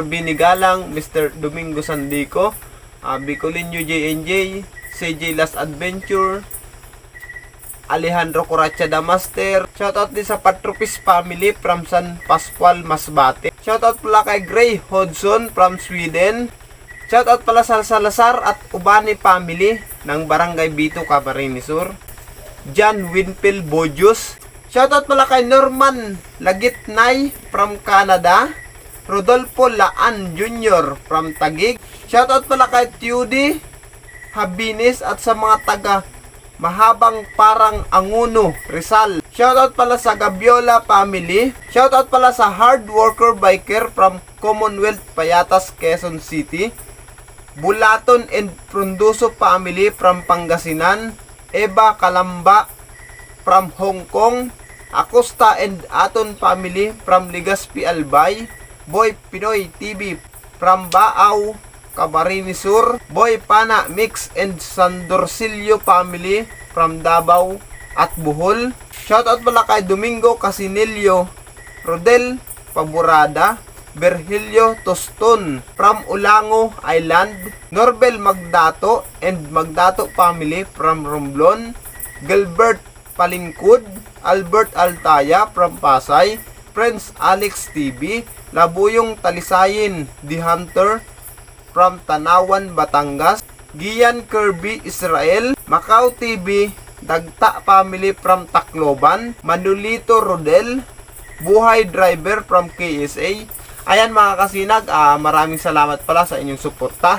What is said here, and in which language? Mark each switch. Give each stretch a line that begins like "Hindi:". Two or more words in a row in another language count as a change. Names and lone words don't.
Filipino: Bini Galang, Mr. Domingo Sandico, Bicolinho JNJ, CJ Last Adventure, Alejandro Coracha the Master. Shoutout din sa Patropis family from San Pascual, Masbate. Shoutout pala kay Gray Hodson from Sweden. Shoutout pala sa Salazar at Ubani family ng Barangay Bito, Camarines Sur. John Winfield Bojus. Shoutout pala kay Norman Lagitnay from Canada. Rodolfo Laan Jr. from Taguig. Shoutout pala kay Tudy Habines at sa mga taga Mahabang Parang Anguno, Rizal. Shoutout pala sa Gabiola family. Shoutout pala sa Hard Worker Biker from Commonwealth, Payatas, Quezon City.
English: Bulaton and Frunduso family from Pangasinan. Eva Kalamba from Hong Kong. Acosta and Aton family from Legazpi Albay. Boy Pinoy TV from Baaw, Camarines Sur. Boy Pana Mix and Sandorsilio family from Davao at Bohol.
Filipino: Shoutout pala kay Domingo Casinilio, Rodel Paburada, Virgilio Toston from Ulango Island.
English: Norbel Magdato and Magdato family from Romblon. Gilbert Palingkud, Albert Altaya from Pasay. Prince Alex TV, Labuyong Talisayin, The Hunter from Tanawan, Batangas. Gian Kirby Israel, Macau TV, Dagta family from Tacloban. Manolito Rodel, Buhay Driver from KSA.
Filipino: Ayan mga kasinag, maraming salamat pala sa inyong suporta.